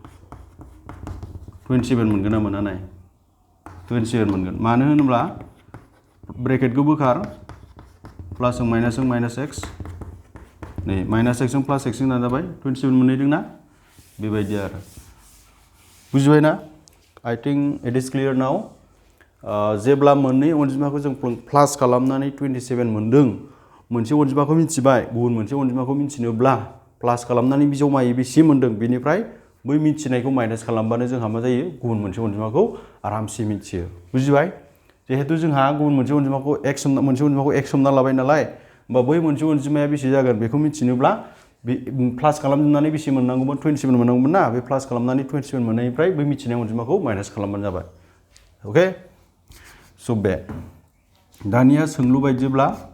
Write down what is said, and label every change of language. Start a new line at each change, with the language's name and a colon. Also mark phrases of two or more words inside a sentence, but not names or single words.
Bodo: 27 मोनगोन ना मोना नाय 27 मोनगोन मानो होनोब्ला ब्रेकेटखौ बोखार प्लासजों माइनास x नै माइनास x जों प्लास x जों दाजाबाय 27 मोनहैदों ना बेबायदि आरो बुजिबाय ना
English: I think it is clear now
Bodo: जेब्ला मोननै अनजिमाखौ जों प्लास खालामनानै 27 मोनदों मोनसे अनजिमाखौ मिथिबाय गुबुन मोनसे अनजिमाखौ मिथिनोब्ला प्लास खालामनानै जमायै बेसे मोनदों बेनिफ्राय बै मिथिनायखौ माइनास खालामबानो जोंहा मा जायो गुबुन मोनसे अनजिमाखौ आरामसे मिथियो बुजिबाय जिहेतु जोंहा गुबुन मोनसे अनजिमाखौ x हमना लाबाय नालाय होमबा बै मोनसे अनजिमाया बेसे जागोन बेखौ मिथिनोब्ला प्लास खालामजोबनानै बेसे मोननांगौमोन 27 मोननांगौमोन ना बे प्लास खालामनानै 27 मोननायनिफ्राय बै मिथिनाय अनजिमाखौ माइनास खालामबानो जाबाय अके स' बे दानिया सोंलु बायदिब्ला